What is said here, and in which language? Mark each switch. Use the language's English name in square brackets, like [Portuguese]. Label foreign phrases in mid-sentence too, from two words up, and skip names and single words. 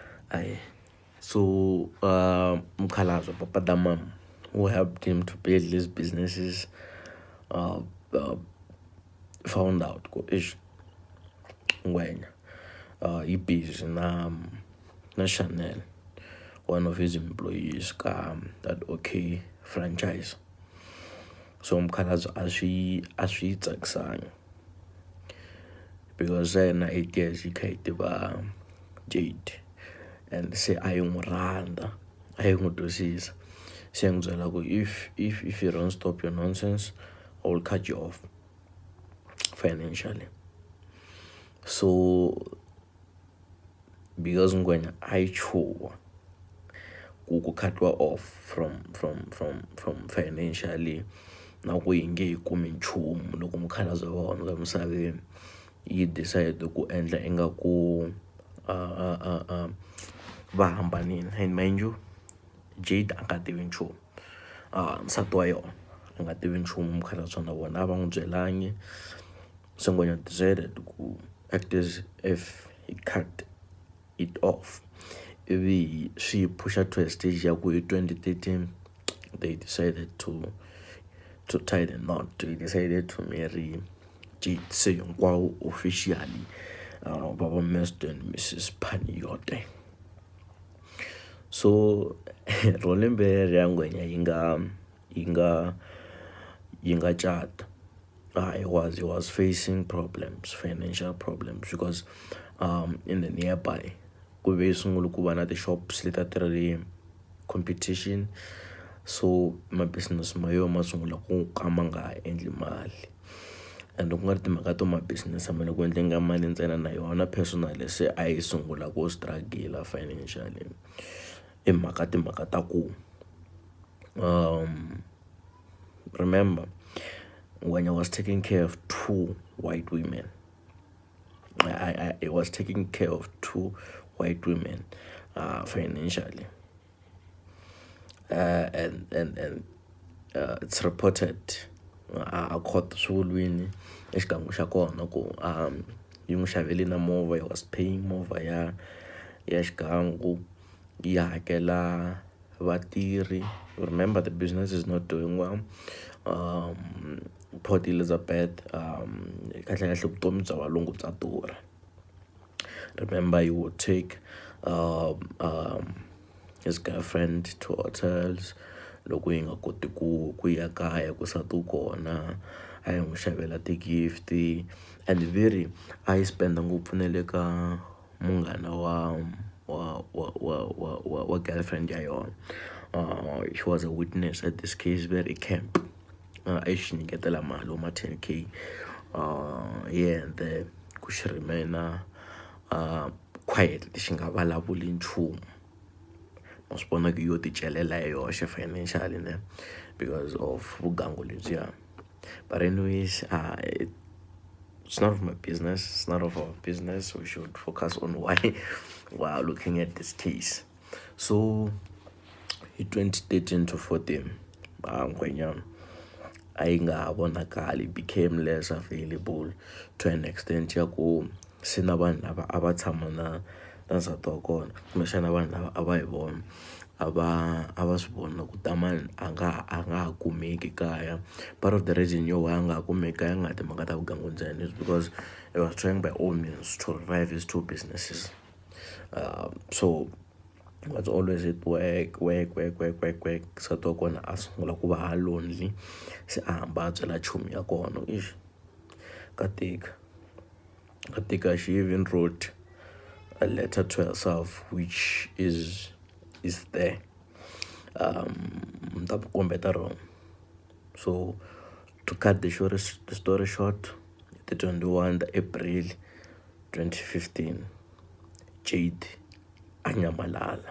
[English] So Mkhalazo, Papa Damam, who helped him to build these businesses, found out when he busy na Chanel, one of his employees that okay franchise. So Mkhalazo [Tsonga] aswi tsaksang [English] because then 8 years he ba Jayde and say [Zulu] ayunguranda ayungudosisa siyangizwela ku [English] if you don't stop your nonsense, I will cut you off financially. So because [Tsonga] ngwenya ayichuwa kukukhatwa [English] off from financially [Tsonga] na kuyinge ikumi nchumu loko Mkhalazo wa wona emsaveni yi decide ku endla ingaku va hambanini. [English] And mind you, [Tsonga] Jayde a nga tivi nchumu, nsati wa yona a nga tivi nchumu Mkhalazo na vona a va n'wi byelangi. [English] So ngwenya decided ku act as if he cut it off. [Tsonga] Ivi swi pusha [English] to a stage [Tsonga] ya ku hi [English] 2013 they decided to tie the knot. They decided to marry Jayde [Tsonga] se hinkwawo [English] officially Baba Mr. and Mrs. Panayiotou. [Tsonga] So rolembe ya ngwenya yinga chat. [English] He was facing problems, financial problems, because in the nearby [Tsonga] kube sungula ku va na [English] the shops [Tsonga] leta tirheli [English] competition. So my business [Tsonga] ma yo ma sungula ku kama nga endli mali, and ku nga ri timhaka to ma business a mane ku endlenga mali ntsena na yona personally se a yi sungula ku struggle financially i timhaka ta ku [English] remember when I was taking care of 2 white women. I was taking care of 2 white women financially, and it's reported a court [Tsonga] swulwini exikangu xa kona ku yi n'wi xavele na movha. [English] He was paying [Tsonga] movha ya xikangu, yi hakela vatirhi. [English] Remember the business is not doing well. [Tsonga] Port Elizabeth kahle kahle vutomi bya valungu bya durha. [English] Remember he would take his girlfriend to hotels [Tsonga] loko yi nga koti ku ya kaya ku satu kona, a yi n'wi xavela ti-gift, and very a yi spenda ngopfu na le ka munghana wa girlfriend ya yona. [English] She was a witness at this case very camp. [Tsonga] I xi nyiketela mali ma 10K [English] here and there [Tsonga] ku xi remaina quietly xi nga vulavuli nchumu. Ma swi vona ku yo ti celela hi yoxe financially ne [English] because of [Tsonga] vugangu lebyiya. [English] But anyways, it's not of my business, it's not of our business. We should focus on why while looking at this case. So in 2013 to 14 ngwenya ainga vonakali became less available to an extent [Tsonga] ya ku sina vanhu lava a va tshama na nsati wa kona kumbexana vanhu lava a va hi vona a va swi vona ku tamani a nga ha kumeki kaya. [English] Part of the reason yo why [Tsonga] a nga ha kumeki kaya nga timhaka ta vugangu ntsena [English] is because he was trying by all means to revive his 2 businesses. So it was always at work. [Tsonga] Nsati wa kona a sungula ku va lonely, se a hamba a byela chumi ya kona ka tika. [English] She even wrote a letter to herself which is there. So to cut the story short, the 21 April 2015 Jayde anyamalala.